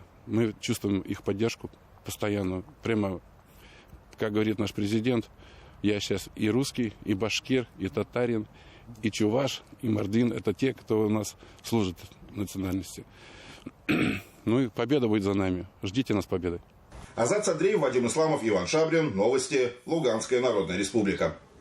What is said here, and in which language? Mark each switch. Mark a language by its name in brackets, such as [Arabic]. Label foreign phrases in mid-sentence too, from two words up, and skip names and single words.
[Russian] Мы чувствуем их поддержку постоянно. Прямо, как говорит наш президент, я сейчас и русский, и башкир, и татарин, и чуваш, и мордвин. Это те, кто у нас служит национальности. Ну и победа будет за нами. Ждите нас победы. Азат Садриев, Вадим Исламов, Иван Шабрин. Новости. Луганская Народная Республика.